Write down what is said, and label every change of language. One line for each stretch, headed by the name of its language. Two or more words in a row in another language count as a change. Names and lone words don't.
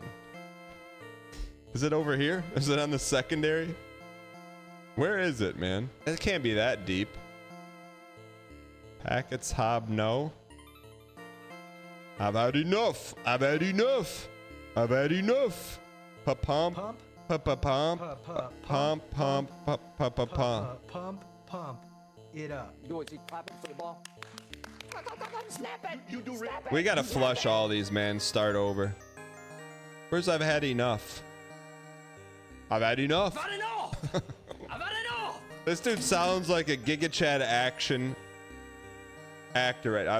English: Is it over here? Is it on the secondary? Where is it, man? It can't be that deep. Packets hob no. I've had enough. I've had enough. I've had enough. Pa-pump. Pump. Pa-pa-pump. Pump. Pump. Pa-pa-pump. Pump it up. Do it, clap it for the ball. Snap it. You do snap it. We gotta flush all these, man. Start over. Where's I've had enough? I've had enough. I've had enough. I've had enough. This dude sounds like a Giga Chad action actor, right?